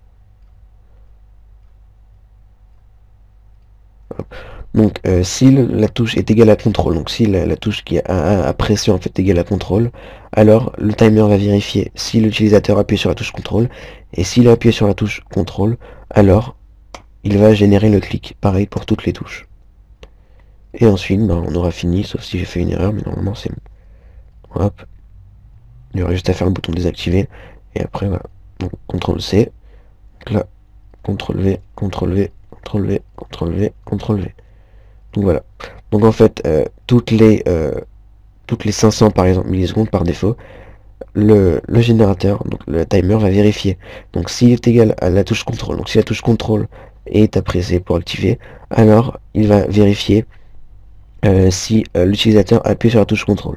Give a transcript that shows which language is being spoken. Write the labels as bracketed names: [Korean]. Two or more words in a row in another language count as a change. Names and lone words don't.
[French] Donc si la touche est égale à CTRL, donc si la touche qui a à pression en fait égale à CTRL, alors le timer va vérifier si l'utilisateur appuie sur la touche CTRL, et s'il a appuyé sur la touche CTRL, alors il va générer le clic, pareil pour toutes les touches. Et ensuite, bah, on aura fini, sauf si j'ai fait une erreur, mais normalement c'est bon. Hop, il y aura juste à faire le bouton désactiver, et après, voilà. Donc, CTRL-C, donc là, CTRL-V, CTRL-V, CTRL-V, CTRL-V, CTRL-V. Donc voilà. Donc en fait, toutes les 500 par exemple millisecondes par défaut, le générateur, donc le timer va vérifier. Donc s'il est égal à la touche contrôle, donc si la touche contrôle est appréciée pour activer, alors il va vérifier si l'utilisateur appuie sur la touche contrôle.